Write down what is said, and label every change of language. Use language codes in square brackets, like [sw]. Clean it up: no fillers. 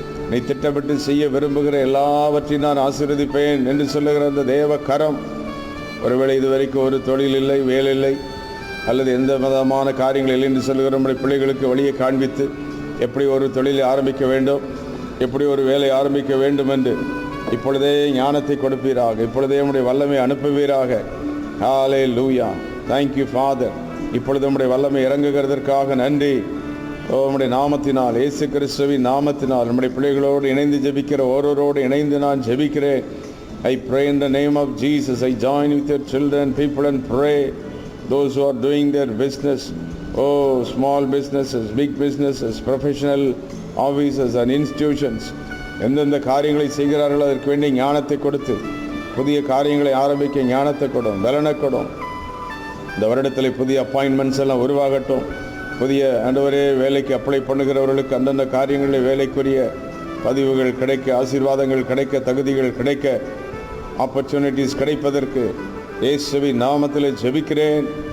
[ta] நீ திட்டமிட்டு செய்ய விரும்புகிற எல்லாவற்றையும் நான் ஆசீர்வதிப்பேன் என்று சொல்லுகிற அந்த தேவ கரம், ஒருவேளை இதுவரைக்கும் ஒரு தொழில் இல்லை, வேலை இல்லை, அல்லது எந்த விதமான காரியங்கள் இல்லை என்று சொல்லுகிற நம்முடைய பிள்ளைகளுக்கு வழியை காண்பித்து எப்படி ஒரு தொழிலை ஆரம்பிக்க வேண்டும், எப்படி ஒரு வேலை ஆரம்பிக்க வேண்டும் என்று இப்பொழுதே ஞானத்தை கொடுப்பீராக, இப்பொழுதே நம்முடைய வல்லமை அனுப்புவீராக. ஹல்லேலூயா. [en] Thank you father. [ta] இப்பொழுது நம்முடைய வல்லமை இறங்குகிறதற்காக நன்றி. நம்முடைய நாமத்தினால், இயேசு கிறிஸ்துவின் நாமத்தினால் நம்முடைய பிள்ளைகளோடு இணைந்து ஜெபிக்கிற ஒருவரோடு இணைந்து நான் ஜெபிக்கிறேன். [en] I pray in the name of Jesus. I join with your children, people, and pray. Those who are doing their business, small businesses, big businesses, professional offices and institutions, [ta] எந்தெந்த காரியங்களை செய்கிறார்களோ அதற்கு வேண்டிய ஞானத்தை கொடுத்து புதிய காரியங்களை ஆரம்பிக்க ஞானத்தை கொடும், பலனை கொடும். இந்த வருடத்தில் புதிய அப்பாயின்மெண்ட்ஸ் எல்லாம் உருவாகட்டும். புதிய ஆண்டவரே வேலைக்கு அப்ளை பண்ணுகிறவர்களுக்கு அந்தந்த காரியங்களில் வேலைக்குரிய பதிவுகள் கிடைக்க, ஆசீர்வாதங்கள் கிடைக்க, தகுதிகள் கிடைக்க, ஆப்பர்ச்சுனிட்டிஸ் கிடைப்பதற்கு இயேசுவின் நாமத்தில் ஜெபிக்கிறேன்.